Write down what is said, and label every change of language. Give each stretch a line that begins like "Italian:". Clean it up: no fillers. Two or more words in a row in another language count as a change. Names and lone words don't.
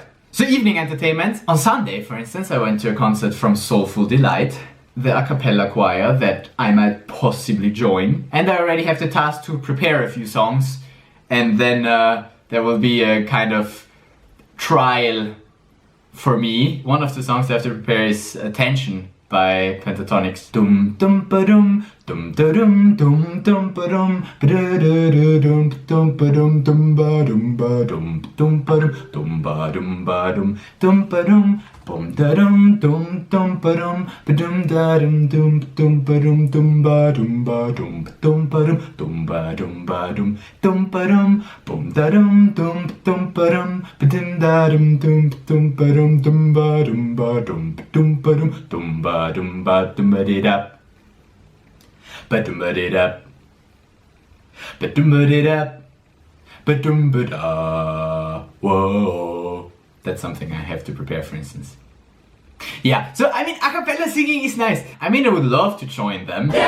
English: So evening entertainment. On Sunday, for instance, I went to a concert from SoulFoodDelight, the a cappella choir that I might possibly join. And I already have the task to prepare a few songs, and then there will be a kind of trial for me. One of the songs I have to prepare is Attention by Pentatonics. Dum dum ba dum dum da dum dum dum ba dum ba dum dum ba dum dum ba dum ba dum dum ba dum ba dum ba dum dum ba dum bum da dum dum dum ba dum ba dum da dum dum dum ba dum dum ba dum ba dum ba dum ba dum ba dum bum da dum dum dum ba dum ba dum da dum dum ba dum ba dum ba dum ba dum ba dum ba di da ba dum ba di da ba dum ba di da ba dum ba da. Whoa, that's something I have to prepare, for instance. Yeah, so I mean, a cappella singing is nice. I mean, I would love to join them.